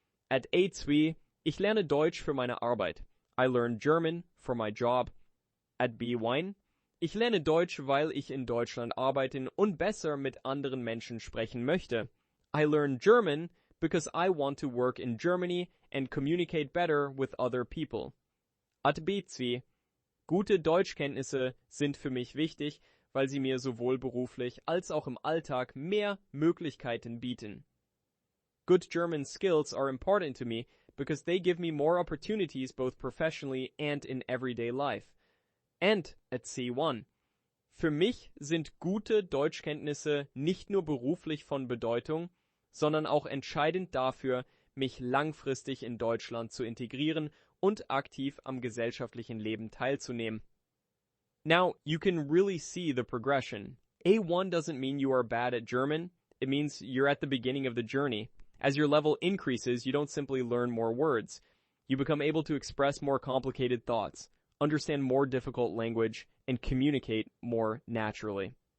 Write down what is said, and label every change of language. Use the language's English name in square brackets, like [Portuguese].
[English] At A2, [German] ich lerne Deutsch für meine Arbeit. [English] I learn German for my job. At B1, [German] ich lerne Deutsch, weil ich in Deutschland arbeiten und besser mit anderen Menschen sprechen möchte. [English] I learn German because I want to work in Germany and communicate better with other people. At B2, [German] gute Deutschkenntnisse sind für mich wichtig, weil sie mir sowohl beruflich als auch im Alltag mehr Möglichkeiten bieten. [English] Good German skills are important to me because they give me more opportunities both professionally and in everyday life. And at C1. [German] Für mich sind gute Deutschkenntnisse nicht nur beruflich von Bedeutung, sondern auch entscheidend dafür, mich langfristig in Deutschland zu integrieren und aktiv am gesellschaftlichen Leben teilzunehmen. [English] Now, you can really see the progression. A1 doesn't mean you are bad at German, it means you're at the beginning of the journey. As your level increases, you don't simply learn more words. You become able to express more complicated thoughts, understand more difficult language, and communicate more naturally.